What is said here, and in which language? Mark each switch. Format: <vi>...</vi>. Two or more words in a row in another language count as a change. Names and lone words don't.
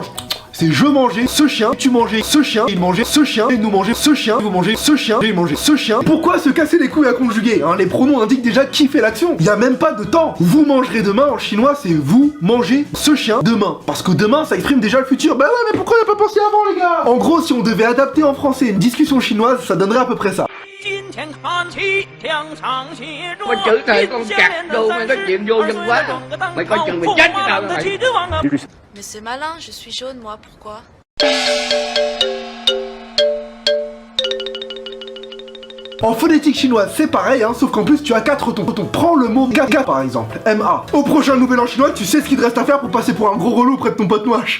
<fr>C'est je mangeais ce chien, tu mangeais ce chien, il mangeait ce chien, et nous mangeait ce chien, vous mangez ce chien, et il mangeait ce chien. Pourquoi se casser les couilles à conjuguer, hein? Les pronoms indiquent déjà qui fait l'action. Y a même pas de temps. Vous mangerez demain en chinois, c'est vous mangez ce chien demain. Parce que demain, ça exprime déjà le futur. Bah ouais, mais pourquoi on a pas pensé avant, les gars? En gros, si on devait adapter en français une discussion chinoise, ça donnerait à peu près ça.</fr> <vi>Mày chửi trời con cặc đâu, mày có chuyện vô nhân quá. Mày coi chừng mày chết với tao rồi mày.</vi> <fr>Mais c'est malin, je suis jaune moi, pourquoi? En phonétique chinoise, c'est pareil, hein, sauf qu'en plus tu as 4 tons. Prends le mot caca par exemple, M-A. Au prochain nouvel an chinois, tu sais ce qu'il te reste à faire pour passer pour un gros relou près de ton pote noche.</fr>